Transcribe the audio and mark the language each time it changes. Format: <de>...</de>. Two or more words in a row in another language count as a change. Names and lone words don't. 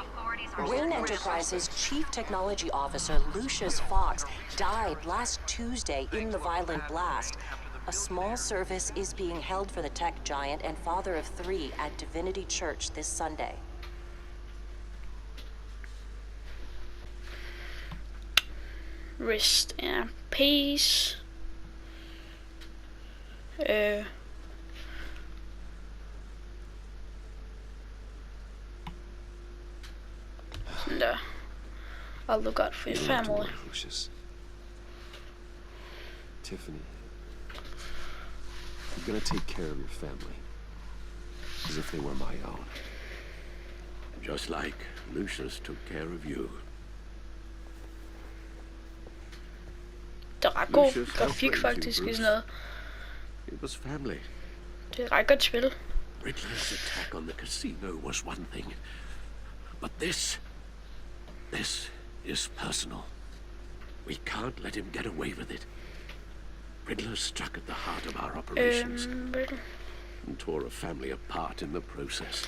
<en>Wayne Enterprises Chief Technology Officer Lucius Fox died last Tuesday in the violent blast. A small service is being held for the tech giant and father of 3 at Divinity Church this Sunday. Rest in peace.</en> <da>Sådan der.</da> <en>I'll look out for your You don't have to family. worry, Lucius. Tiffany, I'm gonna take care of your family. As if they were my own. Just like Lucius took care of you.</en> <da>Det er ret god Lucius grafik</da> <en>helped</en> <da>faktisk</da> <en>you,</en> <da>i Bruce. sådan noget.</da> <en>It was family.</en> <da>Det er ret godt spil.</da> <en>Riddler's attack on the casino was one thing. But this is personal. We can't let him get away with it. Riddler struck at the heart of our operations and tore a family apart in the process.</en>